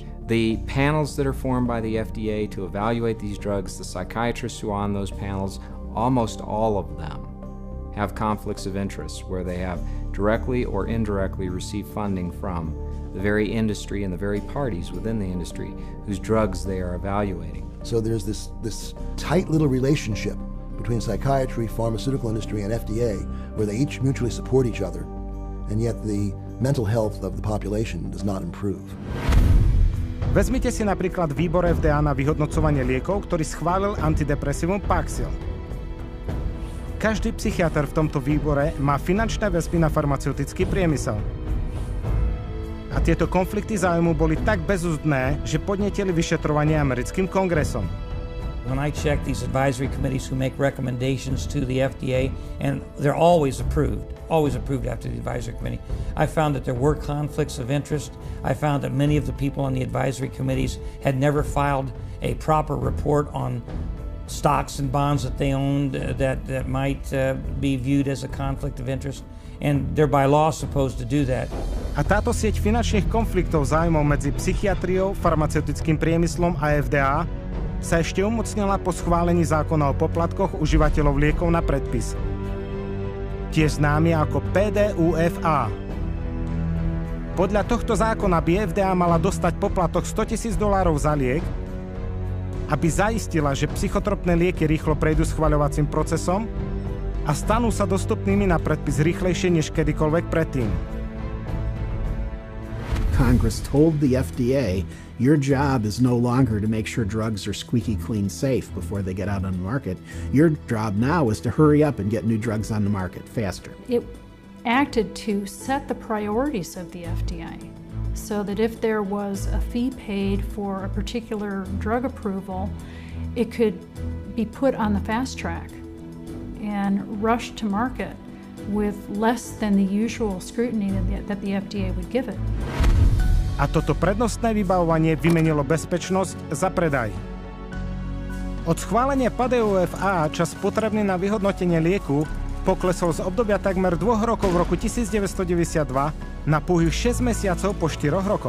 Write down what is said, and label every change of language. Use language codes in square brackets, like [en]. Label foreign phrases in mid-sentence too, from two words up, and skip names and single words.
[en] The panels that are formed by the FDA to evaluate these drugs, the psychiatrists who are on those panels, almost all of them have conflicts of interest where they have directly or indirectly received funding from the very industry and the very parties within the industry whose drugs they are evaluating. So there's this tight little relationship between psychiatry, pharmaceutical industry, and FDA where they each mutually support each other, and yet the mental health of the population does not improve. [sk] Vezmite si napríklad výbor FDA na vyhodnocovanie liekov, ktorý schválil antidepresívum Paxil. Každý psychiatr v tomto výbore má finančné väzby na farmaceutický priemysel. A tieto konflikty záujmu boli tak bezúzdné, že podnietili vyšetrovanie americkým kongresom. [en] When I check these advisory committees who make recommendations to the FDA, and they're always approved after the advisory committee, I found that there were conflicts of interest. I found that many of the people on the advisory committees had never filed a proper report on stocks and bonds that they owned that might be viewed as a conflict of interest. And they're by law supposed to do that. [sk] A táto sieť finančných konfliktov záujmov medzi psychiatriou, farmaceutickým priemyslom a FDA sa ešte umocnila po schválení zákona o poplatkoch užívateľov liekov na predpis. Tiež známy ako PDUFA. Podľa tohto zákona by FDA mala dostať poplatok $100,000 za liek, aby zaistila, že psychotropné lieky rýchlo prejdú schvaľovacím procesom a stanú sa dostupnými na predpis rýchlejšie než kedykoľvek predtým. [en] Congress told the FDA, your job is no longer to make sure drugs are squeaky clean safe before they get out on the market. Your job now is to hurry up and get new drugs on the market faster. It acted to set the priorities of the FDA so that if there was a fee paid for a particular drug approval, it could be put on the fast track and rushed to market with less than the usual scrutiny that the FDA would give it. [sk] A toto prednostné vybavovanie vymenilo bezpečnosť za predaj. Od schválenia PADEUFA čas potrebný na vyhodnotenie lieku poklesol z obdobia takmer 2 rokov v roku 1992 na pouhých 6 mesiacov po 4 rokoch.